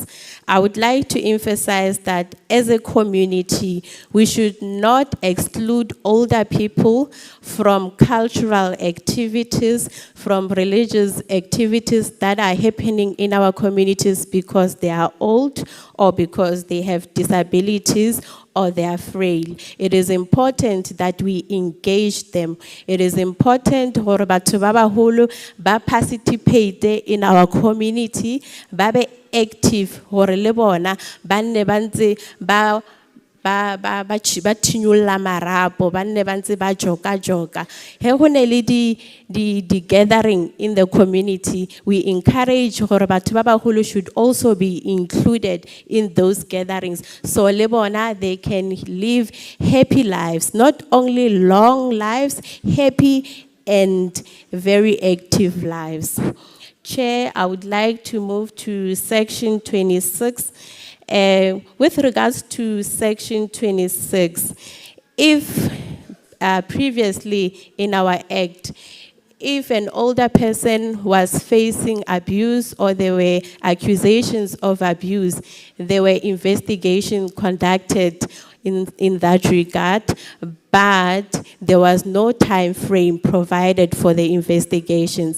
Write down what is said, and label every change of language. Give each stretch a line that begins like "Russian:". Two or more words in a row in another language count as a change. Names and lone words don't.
English: I would like to emphasize that as a community, we should not exclude older people from cultural activities, from religious activities that are happening in our communities because they are old or because they have disabilities or they are frail. It is important that we engage them. It is important
Southern Sotho: hore batho ba baholo ba
English: participate in our community,
Southern Sotho: ba be active hore le bona ba nne ba ntse ba thinyulla marapo, ba nne ba ntse ba joka. He ho ne le di
English: gathering in the community, we encourage
Southern Sotho: hore batho ba baholo
English: should also be included in those gatherings. So
Southern Sotho: le bona
English: they can live happy lives, not only long lives, happy and very active lives. Chair, I would like to move to Section 26. With regards to Section 26, if previously in our Act, if an older person was facing abuse or there were accusations of abuse, there were investigations conducted in that regard, but there was no time frame provided for the investigations.